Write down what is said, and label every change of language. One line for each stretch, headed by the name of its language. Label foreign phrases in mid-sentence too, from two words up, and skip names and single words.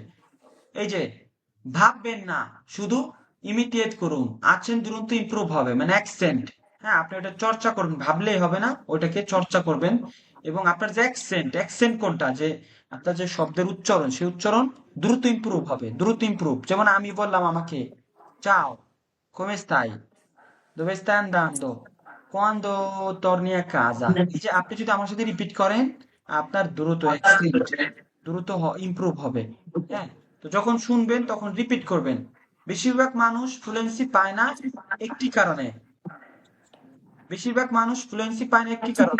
Bangla: এই যে ভাববেন না, শুধু ইমিটিয়েট করুন, আছেন দুরন্ত ইমপ্রুভ হবে, মানে অ্যাকসেন্ট। হ্যাঁ, আপনি ওটা চর্চা করবেন, ভাবলেই হবে না, ওইটাকে চর্চা করবেন। এবং আপনার যে অ্যাকসেন্ট, অ্যাকসেন্ট কোনটা, যে আপনার যে শব্দের উচ্চারণ, সেই উচ্চারণ দ্রুত ইমপ্রুভ হবে, দ্রুত ইমপ্রুভ। যেমন আমি বললাম, আমাকে চাও,
Italian: come stai, dove stai andando, quando torni a casa।
Bangla: এই যে আপনি যদি আমার সাথে রিপিট করেন, আপনার দ্রুত অ্যাকসেন্ট দ্রুত ইমপ্রুভ হবে। হ্যাঁ, তো যখন শুনবেন তখন রিপিট করবেন। বেশিরভাগ মানুষ ফ্লুয়েন্সি পায় না একটি কারণে, বেশিরভাগ মানুষ ফ্লুয়েন্সি পায় না একটি কারণে।